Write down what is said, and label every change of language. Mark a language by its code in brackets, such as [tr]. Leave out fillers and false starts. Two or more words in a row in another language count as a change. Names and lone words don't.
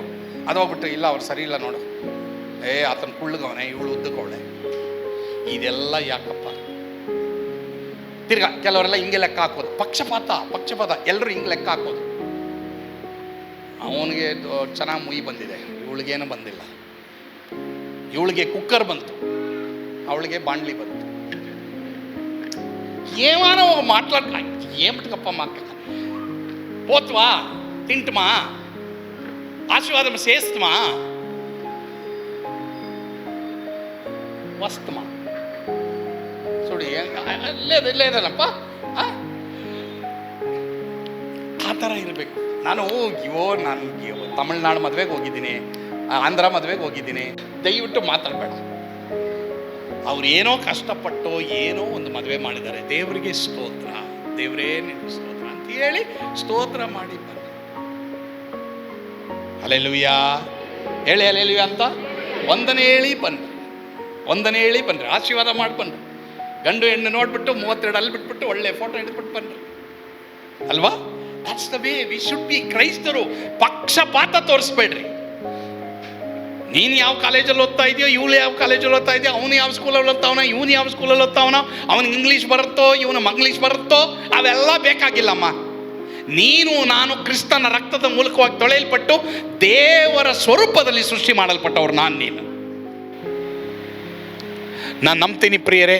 [kn] ಅದು ಹೋಗ್ಬಿಟ್ಟು ಇಲ್ಲ ಅವ್ರು ಸರಿ ಇಲ್ಲ ನೋಡು, ಆತನ ಕುಳ್ಳಗವನೆ, ಇವಳು ಉದ್ದಗವಳೆ, ಇದೆಲ್ಲ ಯಾಕಪ್ಪ? ತಿರ್ಗಾ ಕೆಲವರೆಲ್ಲ ಹಿಂಗೆ ಲೆಕ್ಕ ಹಾಕೋದು, ಪಕ್ಷಪಾತ ಎಲ್ಲರೂ ಹಿಂಗೆ ಲೆಕ್ಕ ಹಾಕೋದು. ಅವನಿಗೆ ಚೆನ್ನಾಗಿ ಮುಯಿ ಬಂದಿದೆ, ಇವಳಿಗೇನು ಬಂದಿಲ್ಲ. ಇವಳಿಗೆ ಕುಕ್ಕರ್ ಬಂತು, ಅವಳಿಗೆ ಬಾಂಡ್ಲಿ ಬಂತು. [te] ఏమైనా మాట్లాడ ఏమిటికప్ప మాట్లాడ పోతువా తింటుమా ఆశీర్వాదం చేస్తుమా వస్తుమా చూడు లేదಲ್ಲಪ್ಪ [kn] ಆ ಥರ ಇರಬೇಕು. ನಾನು ತಮಿಳ್ನಾಡು ಮದುವೆಗೆ ಹೋಗಿದ್ದೀನಿ, ಆಂಧ್ರ ಮದುವೆಗೆ ಹೋಗಿದ್ದೀನಿ. ದಯವಿಟ್ಟು ಮಾತಾಡಬೇಡ. ಅವ್ರು ಏನೋ ಕಷ್ಟಪಟ್ಟು ಏನೋ ಒಂದು ಮದುವೆ ಮಾಡಿದ್ದಾರೆ, ದೇವರಿಗೆ ಸ್ತೋತ್ರ, ದೇವರೇ ನಿನಗೆ ಸ್ತೋತ್ರ ಅಂತ ಹೇಳಿ ಸ್ತೋತ್ರ ಮಾಡಿ ಬನ್ನಿ. ಹಲ್ಲೆಲೂಯಾ ಹೇಳಿ, ಹಲ್ಲೆಲೂಯಾ ಅಂತ ವಂದನೆ ಹೇಳಿ ಬನ್ರಿ, ಆಶೀರ್ವಾದ ಮಾಡಿ ಬನ್ರಿ. ಗಂಡು ಹೆಣ್ಣು ನೋಡ್ಬಿಟ್ಟು 32 ಅಲ್ಲಿ ಬಿಟ್ಬಿಟ್ಟು ಒಳ್ಳೆ ಫೋಟೋ ಹಿಡಿದ್ಬಿಟ್ಟು ಬನ್ರಿ ಅಲ್ವಾ? [en] That's the way we should be. [kn] ಕ್ರೈಸ್ತರು ಪಕ್ಷಪಾತ ತೋರಿಸ್ಬೇಡ್ರಿ. ನೀನು ಯಾವ ಕಾಲೇಜಲ್ಲಿ ಓದ್ತಾ ಇದೆಯೋ, ಇವಳು ಯಾವ ಕಾಲೇಜಲ್ಲಿ ಓದ್ತಾ ಇದೆಯೋ, ಅವನು ಯಾವ ಸ್ಕೂಲಲ್ಲಿ ಓದ್ತಾವನ, ಇವನು ಯಾವ ಸ್ಕೂಲಲ್ಲಿ ಓದ್ತಾವನೋ, ಅವನಿಗೆ ಇಂಗ್ಲೀಷ್ ಬರುತ್ತೋ ಇವನು ಮಂಗ್ಲೀಷ್ ಬರುತ್ತೋ, ಅವೆಲ್ಲ ಬೇಕಾಗಿಲ್ಲಮ್ಮ. ನೀನು ನಾನು ಕ್ರಿಸ್ತನ ರಕ್ತದ ಮೂಲಕವಾಗಿ ತೊಳೆಯಲ್ಪಟ್ಟು ದೇವರ ಸ್ವರೂಪದಲ್ಲಿ ಸೃಷ್ಟಿ ಮಾಡಲ್ಪಟ್ಟವ್ರು ನಾನು ನಂಬ್ತೀನಿ ಪ್ರಿಯರೇ.